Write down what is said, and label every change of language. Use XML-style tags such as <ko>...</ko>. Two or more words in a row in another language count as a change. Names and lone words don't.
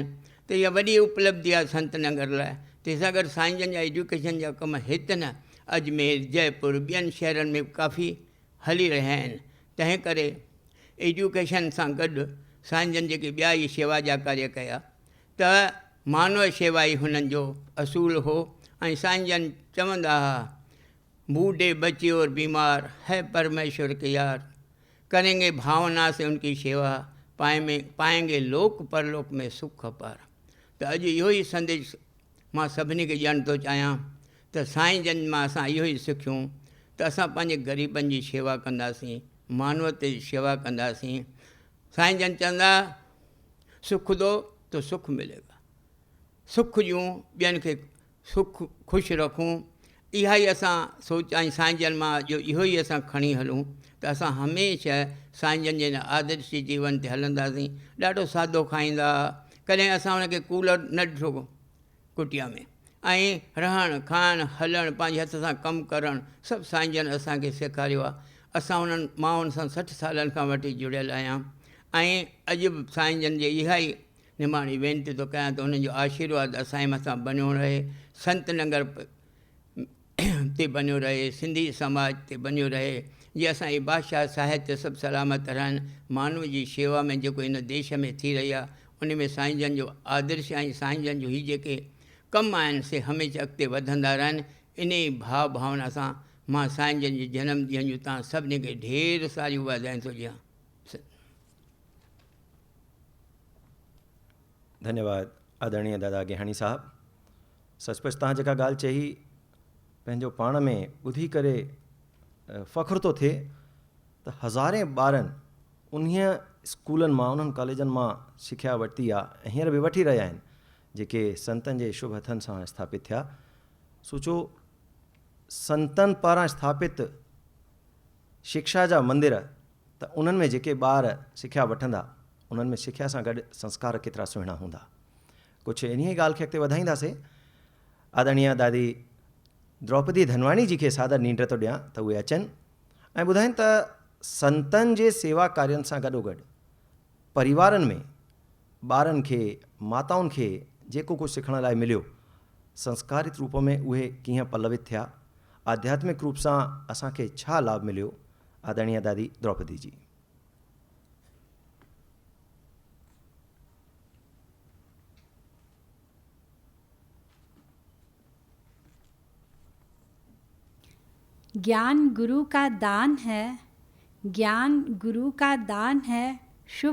<sd>त इहा वॾी उपलब्धि आहे संत नगर लाइ। तंहिंसां गॾु साईं जन जा एजुकेशन जा कम हिते न, अजमेर, जयपुर, ॿियनि शहरनि में काफ़ी हली रहिया आहिनि। तंहिं करे एजुकेशन सां गॾु साईं जन जेके ॿिया इहे शेवा जा कार्य कया, त मानव शेवा ई हुननि जो असूल हो। ऐं साईं जन चवंदा हुआ,</sd> <hi>बूढ़े बच्चे और बीमार है परमेश्वर के यार, करेंगे भावना से उनकी सेवा, पाएंगे लोक परलोक में सुख अपार।</hi> <sd>त अॼु इहो ई संदेश मां सभिनी खे ॾियणु थो चाहियां त साईं जन मां असां इहो ई सिखियूं त असां पंहिंजे ग़रीबनि जी शेवा कंदासीं, मानवते जी शेवा कंदासीं। साईं जन चवंदा,</sd> <hi>सुख दो तो सुख मिलेगा,</hi> <sd>सुख ॾियूं ॿियनि खे, सुख ख़ुशि रखूं, इहा ई असां सोच। ऐं साईं जन मां जो इहो ई असां खणी हलूं त असां हमेशह साईं जन जे आदर्श जीवन ते हलंदासीं। ॾाढो सादो खाईंदा, कॾहिं असां हुनखे कूलर न ॾिठो कुटिया में, ऐं रहणु खाइणु हलणु, पंहिंजे हथ सां कमु करणु, सभु साईं जन असांखे सेखारियो आहे। असां हुननि माण्हुनि सां 60 सालनि खां वठी जुड़ियल आहियां ऐं अॼु बि साईं जन जे इहा ई निमाणी वेनिती थो कयां त हुननि जो आशीर्वाद असांजे मथां बनियो रहे, संत नगर ते बनियो रहे, सिंधी समाज ते बनियो रहे, जीअं असांजी भाषा, साहित्य सभु सलामत रहनि। मानव जी शेवा में जेको हिन देश में थी रही आहे, उन में साईं जन जो आदर्श ऐं साईं जन जो ही जेके कम आहिनि से हमेशह अॻिते वधंदा रहनि। इन ई भाव भावना सां मां साईं जन जे जनम ॾींहं जूं तव्हां सभिनी खे ढेर सारियूं वाधायूं थो ॾियां। धन्यवाद आदरणीय दादा गेहाणी साहब। सचुपचु तव्हां जेका ॻाल्हि चई, पंहिंजो पाण में ॿुधी करे फ़ख़्रु थो थिए त हज़ारे ॿारनि उन्हीअ स्कूलनि मां, उन्हनि कॉलेजनि मां सिख्या वरिती आहे ऐं हींअर बि वठी रहिया आहिनि, जेके संतनि जे शुभ हथनि सां स्थापित थिया। सोचो, संतनि पारां स्थापित शिक्षा जा मंदिर, त उन्हनि में जेके ॿार सिख्या वठंदा, उन्हनि में सिख्या सां गॾु संस्कार केतिरा सुहिणा हूंदा। कुझु इन्हीअ ॻाल्हि खे अॻिते वधाईंदासीं। आदरणीय दादी द्रौपदी धनवाणी जी खे सादर नींड थो ॾियां त उहे अचनि ऐं ॿुधाइनि त संतनि जे सेवा कार्यनि सां गॾोगॾु परिवारनि में ॿारनि खे, माताउनि खे जेको कुझु सिखण लाइ मिलियो, संस्कारित रूप में उहे कीअं पल्लवित थिया, आध्यात्मिक रूप सां असांखे छा लाभ मिलियो। आदरणीय दादी द्रौपदी जी।</sd> <hi>ज्ञान गुरु का दान है, ज्ञान गुरु का दान है, शुभ</hi>